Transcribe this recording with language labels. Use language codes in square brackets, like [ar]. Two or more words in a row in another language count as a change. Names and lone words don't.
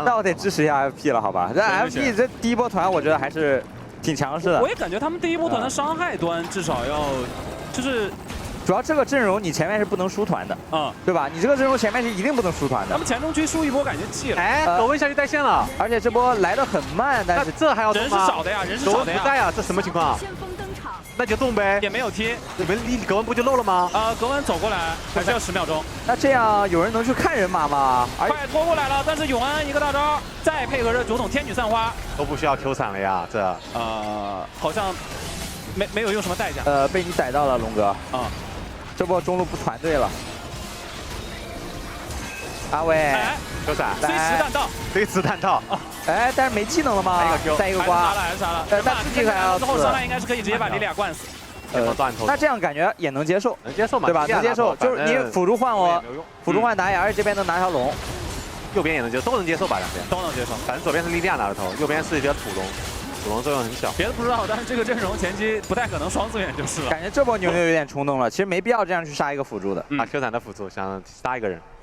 [zh] 那我得支持一下 FP 了，好吧？这 FP 這第一波團我覺得還是挺強勢的。我也感覺他們第一波團的傷害端至少要，就是主要這個陣容你前面是不能輸團的，對吧？你這個陣容前面是一定不能輸團的。他們前中區輸一波感覺氣了。哎，狗問下去帶線了，而且這波來得很慢，但是這還要動嗎？人是少的呀，人是少的呀。狗問不在呀，這什麼情況？那就動唄，也沒有踢，你們離格文不就漏了嗎？格文走過來還是要10秒鐘。那這樣有人能去看人馬嗎？快拖過來了，但是永安一個大招，再配合着酒桶天女散花，都不需要 Q 閃了呀，這好像沒有用什麼代價。被你逮到了，龍哥。這波中路不團隊了。阿偉 Q 閃，隨時彈道，隨時彈道。哎，但是沒技能了嗎？再一個刮，還是杀了。但自己还要之後上来应该是可以直接把莉莉婭灌死。那這樣感覺也能接受，能接受嘛？對吧？能接受，就是你輔助換我，輔助換打野，而且這邊能拿條龍，右邊也能接受，都能接受吧？兩邊都能接受。反正左邊是莉莉婭拿的頭，右邊是一條土龍， 主龍作用很小。別的不知道，但是這個陣容前期不太可能雙資源就是了。感覺這波牛牛有點衝動了，其實沒必要這樣去殺一個輔助的。打 Q 閃的輔助，想殺一個人。